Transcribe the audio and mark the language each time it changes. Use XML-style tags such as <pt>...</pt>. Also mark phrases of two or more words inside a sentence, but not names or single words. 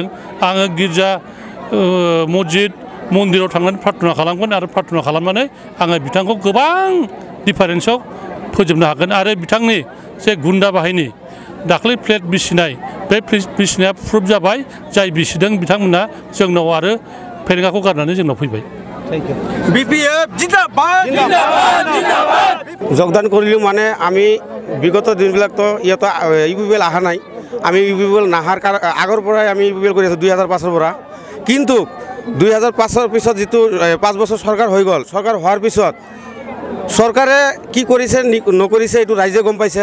<brx>आङो गिर्जा मस्जिद मन्दिराव थांनानै प्रार्थना खालामगोन आरो प्रार्थना खालामनानै आङो बिथांखौ गोबां डिफारेन्सआव फोजोबनो हागोन। आरो बिथांनि जे गुन्डा बाहिनी दाख्लै प्लेट बिसिनाय, बे बिसिनाया प्रुफ जाबाय। जाय बिसिदों बिथांमोना जोंनाव आरो फेरेंगाखौ गारनानै जोंनाव फैबाय।</brx> <as>বিপিএফ জিন্দাবাদ যোগদান কৰিলোঁ। আমি বিগত দিনবিলাক তো ইয়াত ইউপিপিএল অহা নাই। আমি ইউপিপিএল নাহাৰ আগৰ পৰাই আমি ইউপিপিএল কৰি আছোঁ 2005-ৰ পৰা। কিন্তু 2005-ৰ পিছত যিটো 5 বছৰ চৰকাৰ হৈ গ'ল, চৰকাৰ হোৱাৰ পিছত চৰকাৰে কি কৰিছে নকৰিছে এইটো ৰাইজে গম পাইছে।</as>